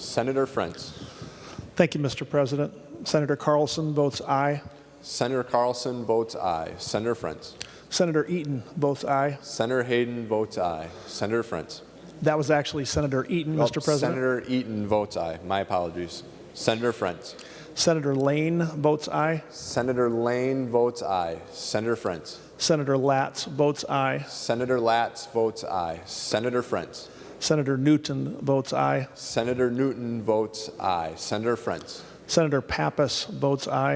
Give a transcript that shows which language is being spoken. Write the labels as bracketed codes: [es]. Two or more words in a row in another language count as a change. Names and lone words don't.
[en] Senator Frentz. Thank you, Mr. President. Senator Carlson votes aye. Senator Carlson votes aye. Senator Frentz. Senator Eaton votes aye. Senator Hayden votes aye. Senator Frentz. That was actually Senator Eaton, Mr. President. Senator Eaton votes aye. My apologies. Senator Frentz. Senator Lane votes aye. Senator Lane votes aye. Senator Frentz. Senator Latz votes aye. Senator Latz votes aye. Senator Frentz. Senator Newton votes aye. Senator Newton votes aye. Senator Frentz. Senator Pappas votes aye.